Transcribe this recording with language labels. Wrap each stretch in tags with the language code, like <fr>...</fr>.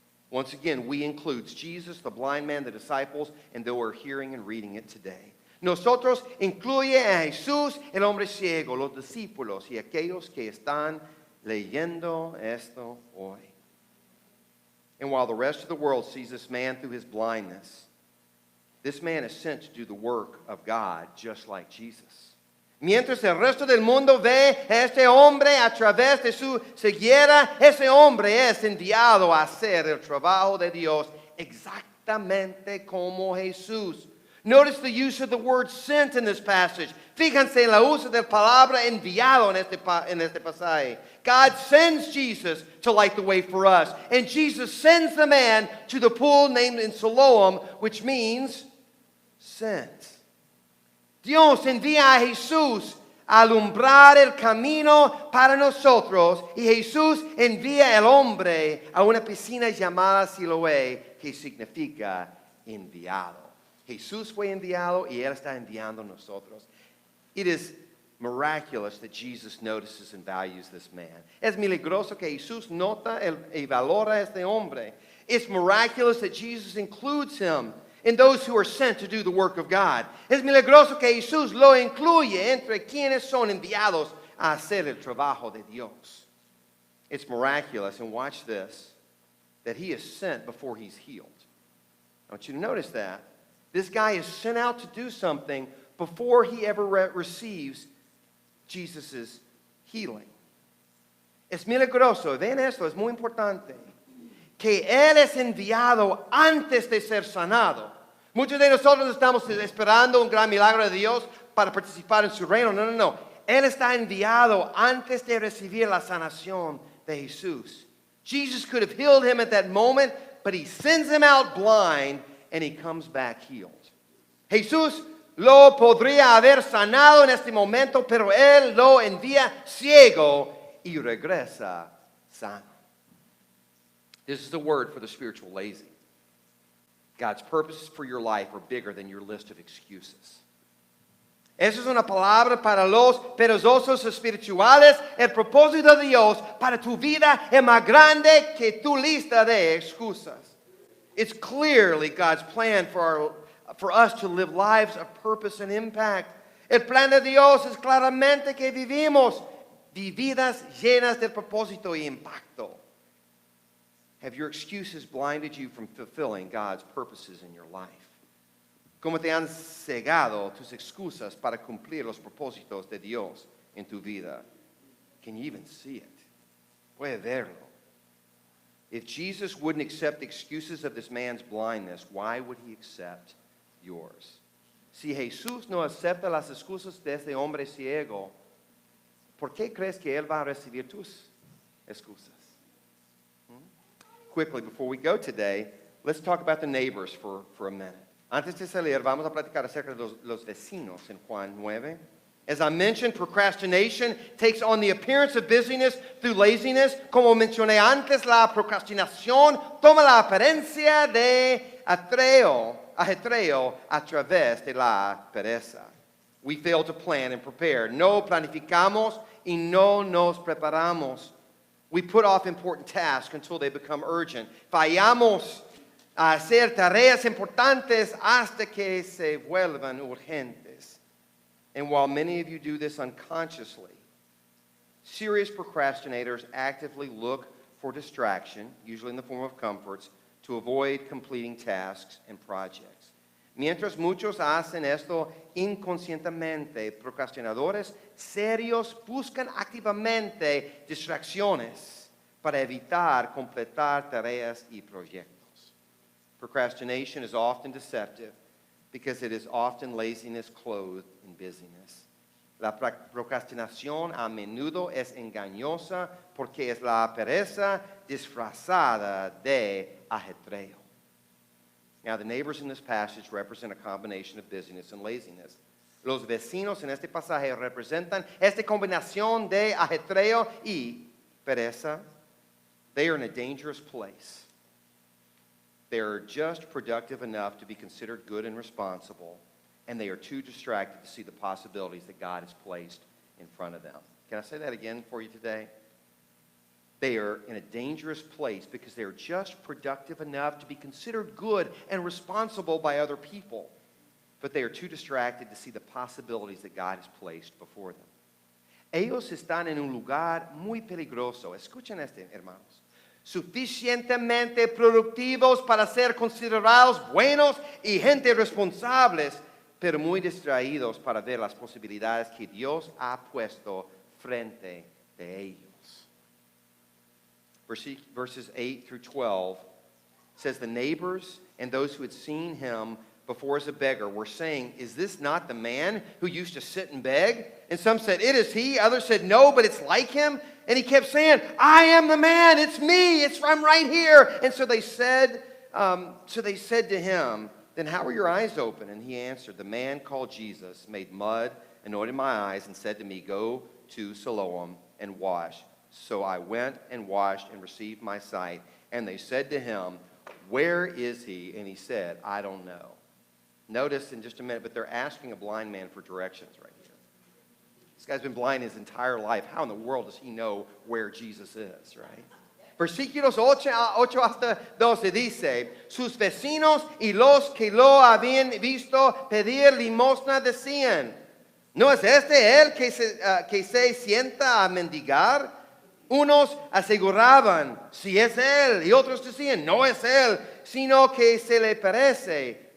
<en>Once again, we includes Jesus, the blind man, the disciples, and though we're hearing and reading it today.</en> <es>Nosotros incluye a Jesús, el hombre ciego, los discípulos y aquellos que están leyendo esto hoy.</es> <en>And while the rest of the world sees this man through his blindness, this man is sent to do the work of God just like Jesus.</en> <es>Mientras el resto del mundo ve a este hombre a través de su ceguera, ese hombre es enviado a hacer el trabajo de Dios exactamente como Jesús.</es> <en>Notice the use of the word sent in this passage.</en> <es>Fíjense en la uso de la palabra enviado en este pasaje.</es> <en>God sends Jesus to light the way for us. And Jesus sends the man to the pool named in Siloam, which means sent.</en> <es>Dios envía a Jesús a alumbrar el camino para nosotros y Jesús envía al hombre a una piscina llamada Siloé, que significa enviado. Jesús fue enviado y Él está enviando a nosotros.</es> <en>It is miraculous that Jesus notices and values this man.</en> <es>Es milagroso que Jesús nota y valora a este hombre.</es> <en>It's miraculous that Jesus includes him in those who are sent to do the work of God.</en> <es>Es milagroso que Jesús lo incluye entre quienes son enviados a hacer el trabajo de Dios.</es> <en>It's miraculous, and watch this, that he is sent before he's healed. I want you to notice that. This guy is sent out to do something before he ever receives Jesus' healing.</en> <es>Es milagroso, ven esto, es muy importante, que Él es enviado antes de ser sanado. Muchos de nosotros estamos esperando un gran milagro de Dios para participar en su reino. No. Él está enviado antes de recibir la sanación de Jesús.</es> <en>Jesus could have healed him at that moment, but he sends him out blind and he comes back healed.</en> <es>Jesús lo podría haber sanado en este momento, pero Él lo envía ciego y regresa sano.</es> <en>This is the word for the spiritual lazy. God's purposes for your life are bigger than your list of excuses.</en> <es>Esa es una palabra para los perezosos espirituales. El propósito de Dios para tu vida es más grande que tu lista de excusas.</es> <en>It's clearly God's plan for us to live lives of purpose and impact.</en> <es>El plan de Dios es claramente que vivimos vidas llenas de propósito y impacto.</es> <en>Have your excuses blinded you from fulfilling God's purposes in your life?</en> <es>¿Cómo te han cegado tus excusas para cumplir los propósitos de Dios en tu vida?</es> <en>Can you even see it?</en> <es>Puede verlo.</es> <en>If Jesus wouldn't accept the excuses of this man's blindness, why would he accept yours?</en> <es>Si Jesús no acepta las excusas de este hombre ciego, ¿por qué crees que Él va a recibir tus excusas?</es> <en>Quickly, before we go today, let's talk about the neighbors for a minute.</en> <es>Antes de salir, vamos a platicar acerca de los vecinos en Juan 9.</es> <en>As I mentioned, procrastination takes on the appearance of busyness through laziness.</en> <es>Como mencioné antes, la procrastinación toma la apariencia de ajetreo a través de la pereza.</es> <en>We fail to plan and prepare.</en> <es>No planificamos y no nos preparamos.</es> <en>We put off important tasks until they become urgent.</en> <es>Fallamos a hacer tareas importantes hasta que se vuelvan urgentes.</es> <en>And while many of you do this unconsciously, serious procrastinators actively look for distraction, usually in the form of comforts, to avoid completing tasks and projects.</en> <es>Mientras muchos hacen esto inconscientemente, procrastinadores serios buscan activamente distracciones para evitar completar tareas y proyectos.</es> <en>Procrastination is often deceptive because it is often laziness clothed in busyness.</en> <es>La procrastinación a menudo es engañosa porque es la pereza disfrazada de ajetreo.</es> <en>Now, the neighbors in this passage represent a combination of busyness and laziness.</en> <es>Los vecinos en este pasaje representan esta combinación de ajetreo y pereza.</es> <en>They are in a dangerous place. They are just productive enough to be considered good and responsible, and they are too distracted to see the possibilities that God has placed in front of them. Can I say that again for you today? They are in a dangerous place because they are just productive enough to be considered good and responsible by other people. But they are too distracted to see the possibilities that God has placed before them.</en> <es>Ellos están en un lugar muy peligroso. Escuchen esto, hermanos. Suficientemente productivos para ser considerados buenos y gente responsables, pero muy distraídos para ver las posibilidades que Dios ha puesto frente de ellos.</es> <en>Verses 8 through 12 says the neighbors and those who had seen him before as a beggar were saying, "Is this not the man who used to sit and beg?" And some said, "It is he." Others said, "No, but it's like him." And he kept saying, "I am the man. It's me. I'm right here." And so they said to him, "Then how were your eyes open?" And he answered, "The man called Jesus made mud, anointed my eyes, and said to me, 'Go to Siloam and wash.' So I went and washed and received my sight." And they said to him, "Where is he?" And he said, "I don't know." Notice in just a minute, but they're asking a blind man for directions right here. This guy's been blind his entire life. How in the world does he know where Jesus is, right?</en> <es>Versículos 8 hasta 12 dice, sus vecinos y los que lo habían visto pedir limosna decían, ¿no es este él que se sienta a mendigar? Unos aseguraban, sí es él, y otros decían, no es él, sino que se le parece.</es>